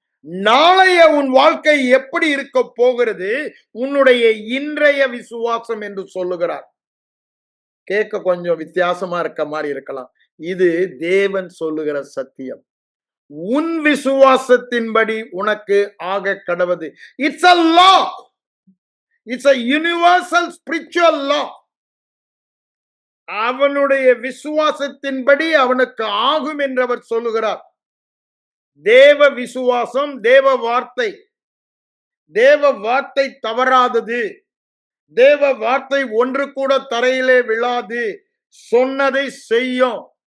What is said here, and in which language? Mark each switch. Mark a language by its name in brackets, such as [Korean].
[Tamil] நாளைய உன் வாழ்க்கை எப்படி இருக்க போகிறது உன்னுடைய இன்றைய விசுவாசம் என்று சொல்லுகிறார். கேட்க கொஞ்சம் வித்தியாசமா இருக்க மாதிரி இருக்கலாம். இது தேவன் சொல்லுகிற சத்தியம். உன் விசுவாசத்தின்படி உனக்கு ஆக கடவது. [English] It's a law. It's a universal spiritual law. [Tamil] அவனுடைய விசுவாசத்தின்படி அவனுக்கு ஆகும் என்று அவர் சொல்லுகிறார். தேவ விசுவாசம், தேவ வார்த்தை, தேவ வார்த்தை தவறாதது. தேவ வார்த்தை ஒன்று கூட தரையிலே விழாது, சொன்னதை செய்யும்.